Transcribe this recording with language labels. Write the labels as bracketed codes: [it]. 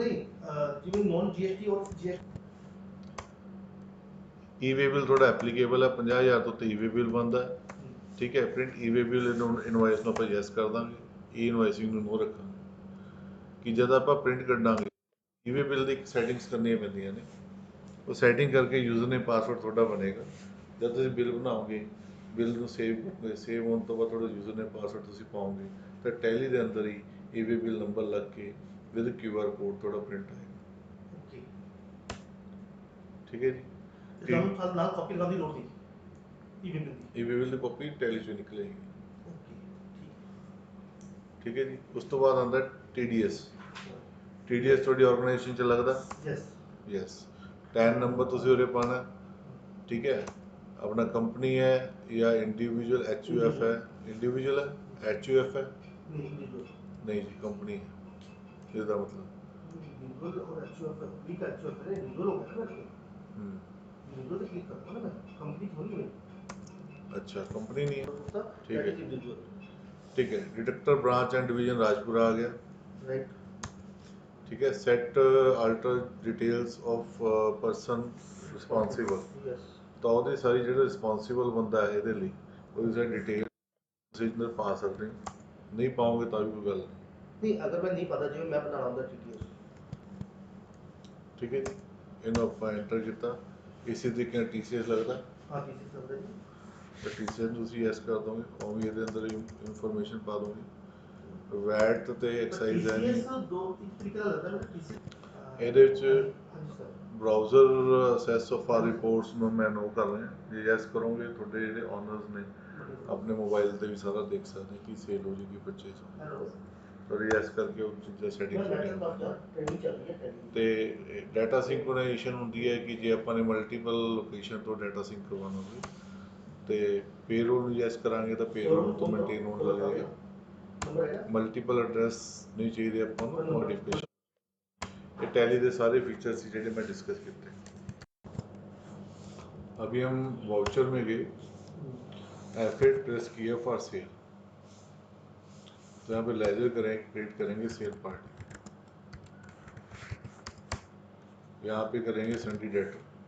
[hi] नहीं, जिਵੇਂ non GST और GST [pa] ਈ-ਵੇ bill ਤੁਹਾਡਾ ਐਪਲੀਕੇਬਲ ਹੈ, 50,000 ਤੋਂ ਉੱਤੇ ਈ-ਵੇ ਬਿਲ ਬਣਦਾ ਹੈ, ਠੀਕ ਹੈ। ਪ੍ਰਿੰਟ ਈ-ਵੇ ਬਿਲ ਇਨਵਾਇਸ ਨੂੰ ਆਪਾਂ ਯੈਸ ਕਰ ਦਾਂਗੇ, ਈ ਇਨਵਾਇਸਿੰਗ ਨੂੰ ਨੋ ਰੱਖਾਂਗੇ ਕਿ ਜਦ ਆਪਾਂ ਪ੍ਰਿੰਟ ਕੱਢਾਂਗੇ ਈ-ਵੇ ਬਿਲ ਦੀ ਇੱਕ ਸੈਟਿੰਗਸ ਕਰਨੀਆਂ ਪੈਂਦੀਆਂ ਨੇ, ਉਹ ਸੈਟਿੰਗ ਕਰਕੇ ਯੂਜ਼ਰ ਨੇ ਪਾਸਵਰਡ ਤੁਹਾਡਾ ਬਣੇਗਾ। ਜਦ ਤੁਸੀਂ ਬਿੱਲ ਬਣਾਓਗੇ, ਬਿੱਲ ਨੂੰ ਸੇਵ ਹੋਣ ਤੋਂ ਬਾਅਦ ਤੁਹਾਡਾ ਯੂਜ਼ਰ ਨੇ ਪਾਸਵਰਡ ਤੁਸੀਂ ਪਾਓਗੇ ਤਾਂ ਟੈਲੀ ਦੇ ਅੰਦਰ ਹੀ ਈ-ਵੇ ਬਿਲ ਨੰਬਰ ਲੱਗ ਕੇ ਵਿਦ QR ਕੋਡ ਤੁਹਾਡਾ ਪ੍ਰਿੰਟ ਆਏਗਾ। [en] Okay. [pa] ਠੀਕ ਹੈ ਜੀ। ਸਾਨੂੰ ਸਾਲ ਨਾਲ ਕਾਪੀ ਲਗਾਉਣ ਦੀ ਲੋੜ ਨਹੀਂ ਈ-ਵੇ ਬਿਲ ਦੀ? ਈ-ਵੇ ਬਿਲ ਦੀ ਕਾਪੀ ਟੈਲੀ 'ਚੋਂ ਨਿਕਲੇਗੀ। [en] okay [pa] ਠੀਕ ਹੈ ਜੀ। ਉਸ ਤੋਂ ਬਾਅਦ ਆਉਂਦਾ TDS। TDS ਤੁਹਾਡੀ ਆਰਗੇਨਾਈਜੇਸ਼ਨ 'ਚ ਲੱਗਦਾ? ਯੈਸ। ਟੈਨ ਨੰਬਰ ਤੁਸੀਂ ਉਰੇ ਪਾਉਣਾ, ਠੀਕ ਹੈ। ਆਪਣਾ ਕੰਪਨੀ ਹੈ ਜਾਂ ਇੰਡੀਵਿਜੂਅਲ HUF ਹੈ? ਇੰਡੀਵਿਜੂਅਲ ਹੈ, HUF ਹੈ? ਨਹੀਂ ਜੀ, ਕੰਪਨੀ ਹੈ। ਇਹਦਾ ਮਤਲਬ [hi] इंडिविजुअल और HUF कंपनी का HUF है, इंडिविजुअल हो गया ना? इंडिविजुअल पे क्लिक करता हूं ना मैं, कंपनी थोड़ी है। अच्छा, कंपनी नहीं है, उसका ठीक है। इंडिविजुअल, ठीक है। Detector branch and division Rajpura आ गया, [en] Right. [hi] ठीक है। [en] Set alter details of person responsible, yes. [pa] ਤਾਂ ਉਹਦੀ ਸਾਰੀ ਜਿਹੜਾ ਰਿਸਪੌਂਸੀਬਲ ਬੰਦਾ ਹੈ ਇਹਦੇ ਲਈ ਉਹਦੀ ਸਾਰੀ ਡਿਟੇਲ ਤੁਸੀਂ ਇੱਧਰ ਪਾ ਸਕਦੇ ਹੋ, ਨਹੀਂ ਪਾਓਗੇ ਤਾਂ ਵੀ ਕੋਈ ਗੱਲ [hi] नहीं, अगर मैं नहीं पता जिਵੇਂ मैं बना रहा हूं TDS, [pa] ਠੀਕ ਹੈ ਜੀ। ਇਹਨੂੰ ਆਪਾਂ ਐਂਟਰ ਕੀਤਾ, ਇਸੇ ਤਰੀਕੇ ਨਾਲ TCS ਲੱਗਦਾ। [hi] हाँ TCS चल रहा है। [pa] ਤਾਂ TCS ਤੁਸੀਂ ਯੈਸ ਕਰ ਦੋਗੇ, ਉਹ ਵੀ ਇਹਦੇ ਅੰਦਰ ਇਨਫੋਰਮੇਸ਼ਨ ਪਾ ਦੋਗੇ। ਵੈਟ ਤੇ ਐਕਸਾਈਜ਼ ਹੈ ਨਹੀਂ। [hi] TCS दो तीन तरीके का लगता है ना TCS। [pa] ਇਹਦੇ ਵਿੱਚ [hi] हाँ जी sir. [pa] Browser assess of R reports ਨੂੰ ਮੈਂ ਨੋ ਕਰ ਰਿਹਾ। ਜੇ ਯੈਸ ਕਰੋਗੇ ਤੁਹਾਡੇ ਜਿਹੜੇ ਓਨਰਸ ਨੇ ਆਪਣੇ ਮੋਬਾਈਲ ਤੇ ਵੀ ਸਾਰਾ ਦੇਖ ਸਕਦੇ ਕਿ ਸੇਲ ਹੋ ਜੂਗੀ, ਪਰਚੇਸ ਹੋ [en] hello [pa] ਪਰ ਯੈਸ ਕਰਕੇ ਉਹ ਚੀਜ਼ਾਂ ਸੈਟਿੰਗ [hi] ट्रेनिंग चल रही है ट्रेनिंग। [pa] ਤੇ ਡਾਟਾ ਸਿੰਕਰੋਨਾਈਜੇਸ਼ਨ ਹੁੰਦੀ ਹੈ ਕਿ ਜੇ ਆਪਾਂ ਨੇ ਮਲਟੀਪਲ ਲੋਕੇਸ਼ਨ ਤੋਂ ਡਾਟਾ ਸਿੰਕ ਕਰਵਾਉਣਾ ਹੋਵੇ ਤੇ ਪੇਰੋਲ ਨੂੰ ਯੈਸ ਕਰਾਂਗੇ ਤਾਂ ਪੇਰੋਲ ਤੋਂ ਮੇਨਟੇਨ ਹੋਣ ਲੱਗੇਗਾ। ਮਲਟੀਪਲ ਐਡਰੈਸ ਨਹੀਂ ਚਾਹੀਦੇ ਆਪਾਂ ਨੂੰ ਮੋਡੀਫਿਕੇਸ਼ਨ। [hi] ये टैली के सारे फीचर्स थी जो मैं डिस्कस किए। अभी हम वाउचर में गए, एफिड प्रेस किया फॉर सेल। तो यहाँ पे लेजर क्रिएट करेंगे सेल पार्टी, यहाँ पे करेंगे संडे डेटर,